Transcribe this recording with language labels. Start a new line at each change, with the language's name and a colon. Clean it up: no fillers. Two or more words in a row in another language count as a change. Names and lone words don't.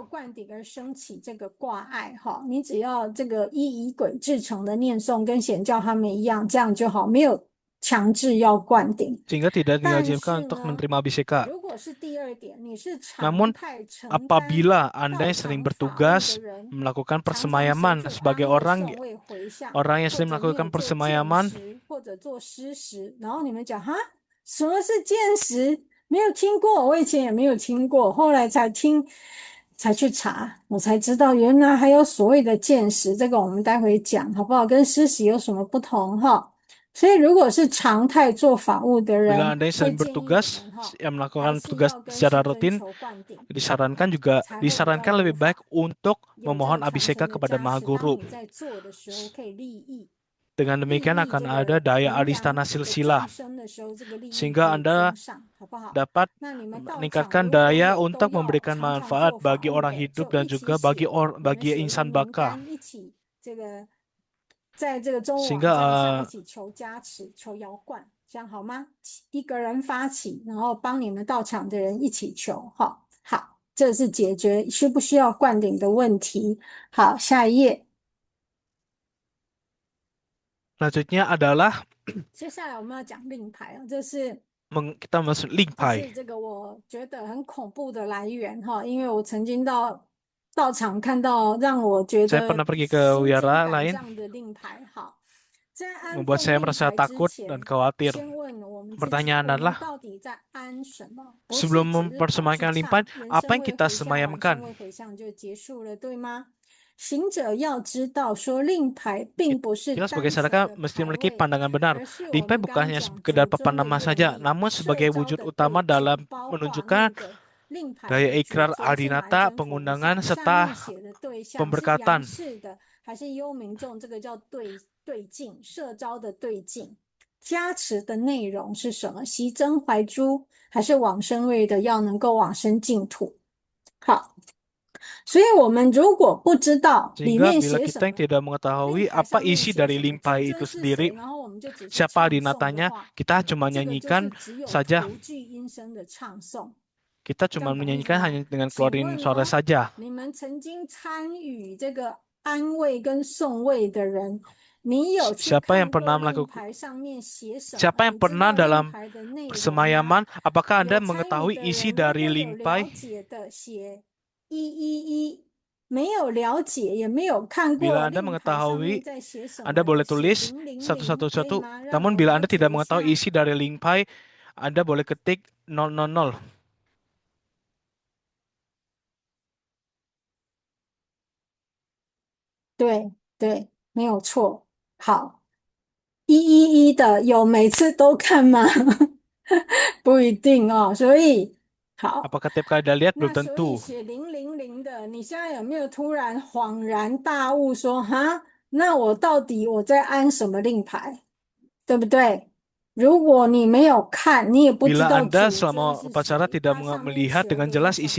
Indonesian: Sehingga tidak diwajibkan untuk menerima abhiseka. Namun apabila Anda yang sering bertugas melakukan persemayaman sebagai orang yang sering melakukan persemayaman,
Chinese: 才去查，我才知道原来还有所谓的见识，这个我们待会讲好不好？跟施洗有什么不同哈？所以如果是常态做法务的人，
Indonesian: bila Anda yang sering bertugas yang melakukan tugas secara rutin, disarankan lebih baik untuk memohon abhiseka kepada Mahaguru. Dengan demikian akan ada daya adhisthana silsila, sehingga Anda dapat meningkatkan daya untuk memberikan manfaat bagi orang hidup dan juga bagi insan baka. Sehingga
Chinese: 这样好吗？一个人发起，然后帮你们到场的人一起求，好，好，这是解决需不需要灌顶的问题。好，下一页。
Indonesian: Selanjutnya adalah
Chinese: 接下来我们要讲令牌，这是
Indonesian: kita masuk 令
Chinese: 这牌。是这个我觉得很恐怖的来源哈，因为我曾经到场看到让我觉
Indonesian: Saya
Chinese: 得
Indonesian: pernah pergi ke
Chinese: 心惊
Indonesian: wihara
Chinese: 胆
Indonesian: lain,
Chinese: 战的令牌。好，在安
Indonesian: membuat
Chinese: 奉
Indonesian: saya
Chinese: 令
Indonesian: merasa
Chinese: 牌之
Indonesian: takut dan
Chinese: 前，
Indonesian: khawatir.
Chinese: 先问我们自己，
Indonesian: Pertanyaan
Chinese: 我们
Indonesian: adalah,
Chinese: 到底在安什么？不是
Indonesian: sebelum
Chinese: 只是跑去
Indonesian: mempersembahkan
Chinese: 令牌, 唱延
Indonesian: apa
Chinese: 伸
Indonesian: yang
Chinese: 位
Indonesian: kita
Chinese: 回向、晚生
Indonesian: semayamkan?
Chinese: 位回向就结束了，对吗？行者要知道，说令牌并不是
Indonesian: Kita
Chinese: 单
Indonesian: sebagai
Chinese: 纯
Indonesian: sadaka
Chinese: 的
Indonesian: mesti
Chinese: 牌
Indonesian: memiliki
Chinese: 位，
Indonesian: pandangan benar.
Chinese: 而是我
Indonesian: Limpai
Chinese: 们
Indonesian: bukan
Chinese: 刚
Indonesian: hanya
Chinese: 讲
Indonesian: sekedar
Chinese: 主
Indonesian: papan
Chinese: 尊的
Indonesian: nama
Chinese: 原
Indonesian: saja,
Chinese: 理，
Indonesian: namun
Chinese: 社
Indonesian: sebagai
Chinese: 交
Indonesian: wujud
Chinese: 的
Indonesian: utama
Chinese: 对
Indonesian: dalam
Chinese: 境，包括那
Indonesian: menunjukkan
Chinese: 个令牌
Indonesian: gaya
Chinese: 的主
Indonesian: ikrar
Chinese: 尊是哪一
Indonesian: adinata
Chinese: 尊佛菩
Indonesian: pengundangan
Chinese: 萨，上
Indonesian: serta
Chinese: 面写的对象是
Indonesian: pemberkatan.
Chinese: 阳世的还是幽冥众，这个叫对境，社交的对境。加持的内容是什么？习真怀珠还是往生位的要能够往生净土？好，所以我们如果不知道里
Indonesian: Sehingga
Chinese: 面
Indonesian: bila
Chinese: 写
Indonesian: kita
Chinese: 什
Indonesian: yang
Chinese: 么，
Indonesian: tidak
Chinese: 令
Indonesian: mengetahui
Chinese: 牌
Indonesian: apa
Chinese: 上面
Indonesian: isi
Chinese: 写
Indonesian: dari
Chinese: 什么，
Indonesian: limpai
Chinese: 主
Indonesian: itu
Chinese: 尊是
Indonesian: sendiri,
Chinese: 谁，然后我们就只是
Indonesian: siapa
Chinese: 唱诵的
Indonesian: adinatanya,
Chinese: 话，
Indonesian: kita cuma
Chinese: 这个就
Indonesian: menyanyikan
Chinese: 是只有
Indonesian: saja.
Chinese: 徒具音声的唱诵。
Indonesian: Kita
Chinese: 这
Indonesian: cuma
Chinese: 样懂意思
Indonesian: menyanyikan
Chinese: 吗？
Indonesian: hanya dengan
Chinese: 请
Indonesian: keluarin
Chinese: 问
Indonesian: suara
Chinese: 哦，
Indonesian: saja.
Chinese: 你们曾经参与这个安慰跟送慰的人，你有去
Indonesian: Siapa yang
Chinese: 看过
Indonesian: pernah
Chinese: 令
Indonesian: melakukan
Chinese: 牌上面写什么？
Indonesian: Siapa yang
Chinese: 你知
Indonesian: pernah
Chinese: 道令
Indonesian: dalam
Chinese: 牌的内容吗？
Indonesian: persemayaman, apakah
Chinese: 有
Indonesian: Anda
Chinese: 参与
Indonesian: mengetahui
Chinese: 的
Indonesian: isi
Chinese: 人，如
Indonesian: dari
Chinese: 果有了
Indonesian: limpai?
Chinese: 解的写111，没有了解也没有看过
Indonesian: Bila Anda
Chinese: 令牌上面
Indonesian: mengetahui,
Chinese: 在写什
Indonesian: Anda
Chinese: 么
Indonesian: boleh
Chinese: 的，写
Indonesian: tulis
Chinese: 000，可以
Indonesian: 111.
Chinese: 吗？让
Indonesian: Namun
Chinese: 我
Indonesian: bila
Chinese: 了
Indonesian: Anda
Chinese: 解
Indonesian: tidak
Chinese: 一
Indonesian: mengetahui
Chinese: 下。
Indonesian: isi dari limpai, Anda boleh ketik 000.
Chinese: 对对，没有错。好，111的有每次都看吗？不一定哦。所以好，
Indonesian: Apakah tiap kali Anda lihat?
Chinese: 那
Indonesian: Belum
Chinese: 所以
Indonesian: tentu.
Chinese: 写000的，你现在有没有突然恍然大悟说，哈，那我到底我在安什么令牌，对不对？如果你没有看，你也不知
Indonesian: Bila
Chinese: 道
Indonesian: Anda
Chinese: 主尊
Indonesian: selama
Chinese: 是
Indonesian: upacara
Chinese: 谁，
Indonesian: tidak
Chinese: 它上面
Indonesian: melihat
Chinese: 写
Indonesian: dengan
Chinese: 的有
Indonesian: jelas
Chinese: 什
Indonesian: isi